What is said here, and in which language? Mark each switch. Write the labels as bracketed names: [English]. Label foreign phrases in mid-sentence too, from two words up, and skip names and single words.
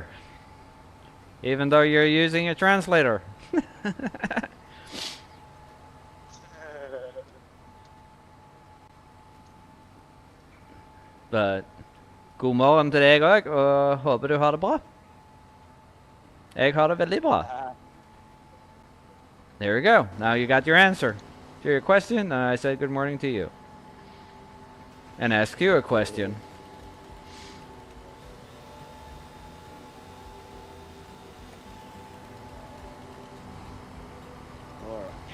[English] Even though you're using a translator. [Norwegian] But, god morgen til deg også, og håper du har det bra. Jeg har det veldig bra. [English] There we go. Now you got your answer to your question, and I said good morning to you. And ask you a question. Alright.